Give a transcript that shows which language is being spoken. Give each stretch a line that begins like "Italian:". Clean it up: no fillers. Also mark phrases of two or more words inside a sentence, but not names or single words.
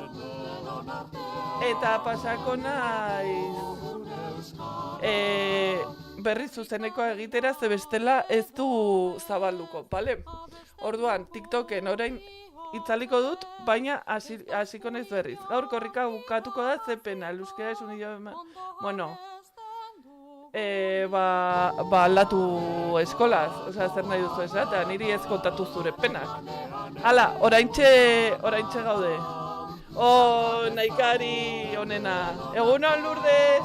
Basque: Eta pasako naiz berri zuzeneko egitera, ze bestela ez du zabalduko, bale? Orduan, TikToken orain itzaliko dut, baina hasiko naiz berriz. Gaur korrika bukatuko da, ze pena,
Spanish: euskera es un idioma...
Basque: Bueno, aldatu eskolaz, osea, zer nahi duzu esatea, niri ez kontatu zure penak. Hala, oraintxe gaude. Naikari onena. Egunon, Lourdes!